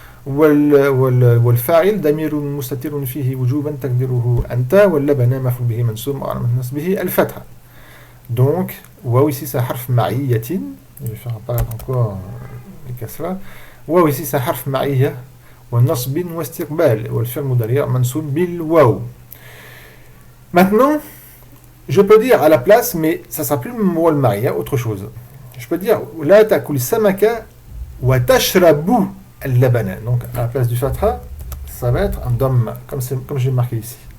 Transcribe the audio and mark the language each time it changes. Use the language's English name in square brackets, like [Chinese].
[Arabic] والفاعل ضمير مستتر فيه وجوبا تقديره أنت واللبن مفعول به منصوب وعلامة نصبه الفتحة. [French] Donc واو ici c'est harf ma'iyatin, je vais faire apparaître encore les kasra. [Arabic] واو [French] ici c'est [Arabic] harf ma'iyya والنصب واستقبال والفعل مضارع منصوب بالواو. [French] Maintenant je peux dire à la place, mais ça sera plus le wal ma'iyya, autre chose. Je peux dire [Arabic] la ta'kul samaka wa tashrabu al-labana. [French] Donc à la place du fatha, ça va être un dhamma, comme j'ai marqué ici.